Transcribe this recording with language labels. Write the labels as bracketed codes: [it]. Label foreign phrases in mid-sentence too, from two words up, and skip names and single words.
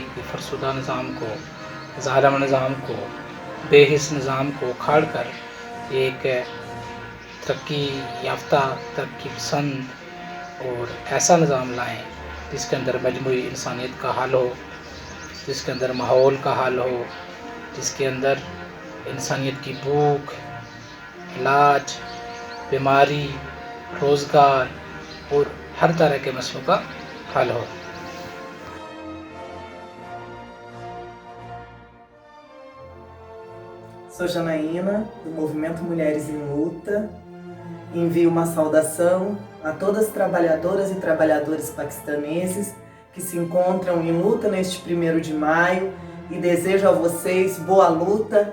[ur] کی فرسودہ نظام کو، ظالم نظام کو، بے حس نظام کو اکھاڑ کر ایک ترقی یافتہ، ترقی پسند اور ایسا نظام لائیں جس کے اندر مجموعی انسانیت کا حال ہو، جس کے اندر ماحول کا حال ہو، جس کے اندر انسانیت کی بھوک، علاج، بیماری، روزگار اور ہر طرح کے مسئلوں کا حل ہو. [pt] Sou Janaína, do Movimento Mulheres em Luta. Envio uma saudação a todas as trabalhadoras e trabalhadores paquistaneses que se encontram em luta neste 1º de maio e desejo a vocês boa luta.